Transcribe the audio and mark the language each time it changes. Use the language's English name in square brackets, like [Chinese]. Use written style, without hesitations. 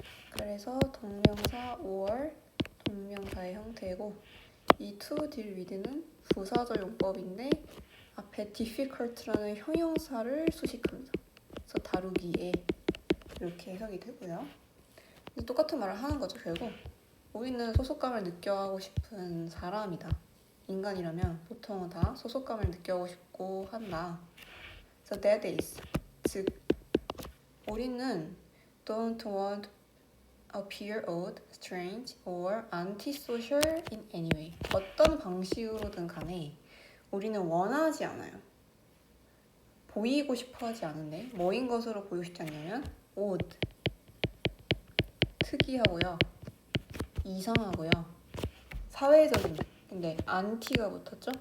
[Korean] 그래서 동명사 or 동명사의 형태고, 이 [English] to deal with [Korean] 는 부사절 용법인데 앞에 difficult라는 형용사를 수식합니다. 그래서 다루기에 이렇게 해석이 되고요. 똑같은 말을 하는 거죠. 결국 우리는 소속감을 느껴하고 싶은 사람이다. 인간이라면 보통은 다 소속감을 느껴하고 싶고 한다. [English] So that is, [Korean] 즉 우리는 [English] don't want appear odd, strange, or antisocial in any way. [Korean] 어떤 방식으로든 간에 우리는 원하지 않아요. 보이고 싶어 하지 않은데 뭐인 것으로 보이고 싶지 않냐면 [English] odd, [Korean] 특이하고요, 이상하고요, 사회적인, 근데 안티가 붙었죠?